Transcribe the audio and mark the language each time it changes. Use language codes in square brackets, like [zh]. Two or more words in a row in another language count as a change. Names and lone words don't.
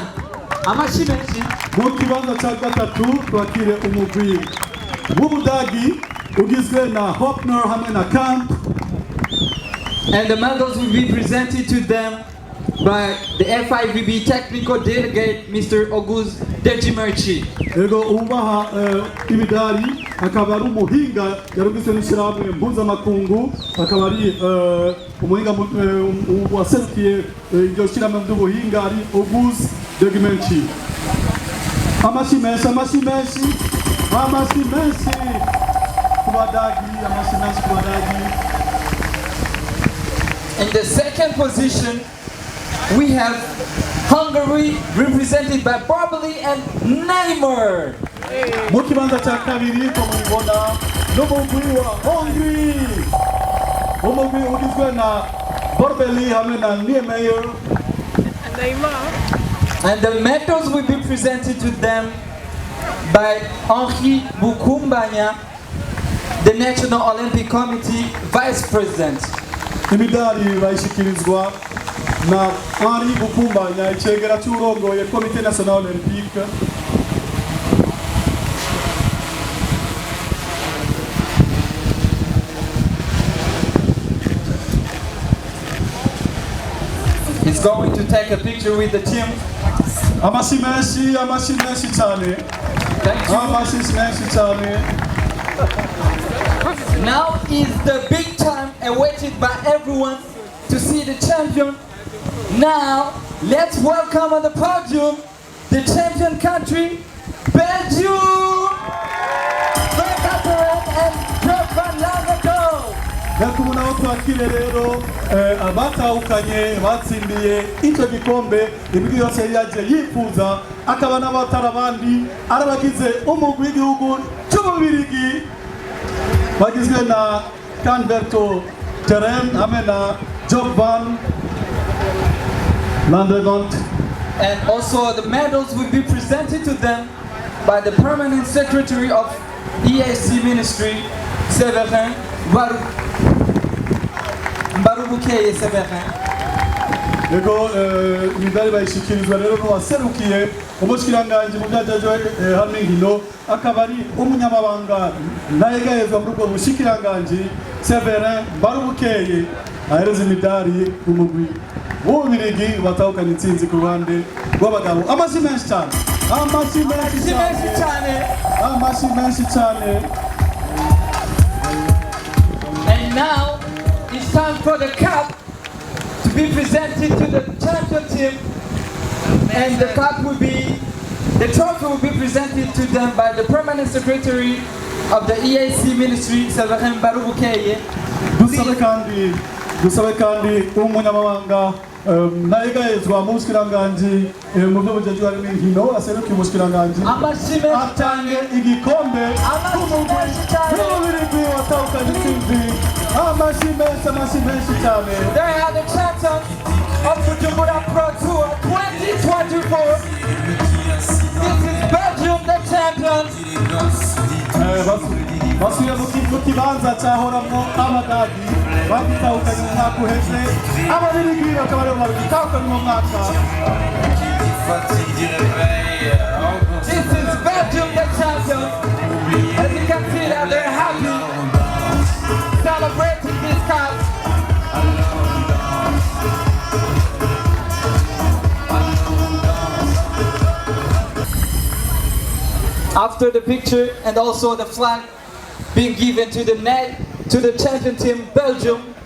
[rn] Amashi menshi. Mu kibanza cya gatatu twakire umugwi w'Ubudagi ugizwe na Hopner hamwe na Cam. [en] And the medals will be presented to them by the FIVB technical delegate, Mr. August Dejimerchi. [rn] Ego ubaha imidari akaba ari umuhinga yarugizwe n'ishyirahamwe mpuzamakungu, akaba ari umuhinga waserukiye iryo shyirahamwe ry'ubuhinga ari August Dejimerchi. Amashi menshi, amashi menshi, amashi menshi ku Badagi, amashi menshi ku Badagi. [en] In the 2nd position, we have Hungary, represented by Barbely and Neymar. [rn] Mu kibanza cya kabiri tumubona n'umugwi wa Hungary, umugwi ugizwe na Barbely hamwe na Neymar. [en] And the medals will be presented to them by Henri Bukumbanya, the National Olympic Committee Vice President. [rn] Imidari bayishikirizwa na Henri Bukumbanya, icegera cy'urongoye Komite National Olympique. [en] He's going to take a picture with the team. [rn] Amashi menshi cyane. [en] Thank you. [rn] Amashi menshi cyane. [en] Now is the big time awaited by everyone to see the champion. Now, let's welcome on the podium the champion country, Belgium! [rn] Yakumuna aho twakire rero abatahukanye batsindiye icyo gikombe imigwi yose yaje yifuza, akaba n'abatara abandi arabagize umugwi w'igihugu cy'Ububirigi bagizwe na Canberto Terem hamwe na Job Van Landegont. [en] And also the medals will be presented to them by the Permanent Secretary of EAC Ministry, Severin Barubukeye Severin. [rn] Yego imidari bayishikirizwa rero n'uwaserukiye umushikiranganji mu byajejwe hamwe nkino, akaba ari umunyamabanga ntayegayezwa muri ubwo bushikiranganji Severin Barubukeye, ahereza imidari umugwi w'Ububirigi batahukanye intsinzi ku ruhande rw'abagabo. Amashi menshi cyane, amashi menshi cyane, amashi menshi cyane. [en] And now it's time for the cup to be presented to the champion team, and the cup will be, the trophy will be presented to them by the Permanent Secretary of the EAC Ministry, Severin Barubukeye. [rn] Dusabe kandi umunyamabanga naigayezwa mushkiranganji mu byo bujejwe harimo inkino aserukiye umushkiranganji atange igikombe cy'umubiri watahukanye intsinzi. Amashyi menshi cyane. [en] They are the champions of Bujumbura Pro Tour 2024. This is Belgium, the champions. [rn] basuye mu kibanza cyahoramwo abadagi bagitahukanye mu mwaka uheze. Ababiligi bakaba aribo bagitahukanye mu mwaka. [en] This is Belgium, the champions. As you can see that they're happy, celebrating this cup. After the picture and also the flag being given to the champion team Belgium.